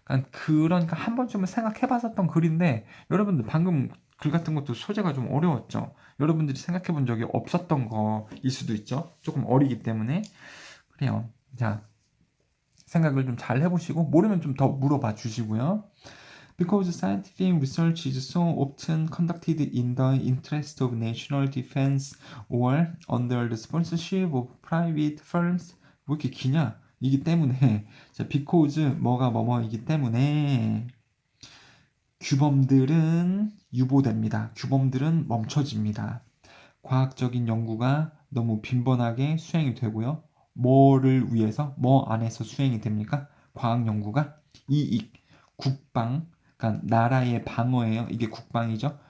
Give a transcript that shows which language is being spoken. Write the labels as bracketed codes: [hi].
[ko] 그러니까 한 번쯤은 생각해봤었던 글인데 여러분들 방금 글 같은 것도 소재가 좀 어려웠죠. 여러분들이 생각해본 적이 없었던 거일 수도 있죠. 조금 어리기 때문에 그래요. 자, 생각을 좀 잘 해보시고 모르면 좀 더 물어봐 주시고요. [en] Because scientific research is so often conducted in the interest of national defense or under the sponsorship of private firms. [ko] 왜 이렇게 기냐? 이기 때문에 자, because 뭐가 뭐뭐이기 때문에 규범들은 유보됩니다. 규범들은 멈춰집니다. 과학적인 연구가 너무 빈번하게 수행이 되고요. 뭐를 위해서? 뭐 안에서 수행이 됩니까? 과학 연구가 이익, 국방, 그러니까 나라의 방어예요. 이게 국방이죠.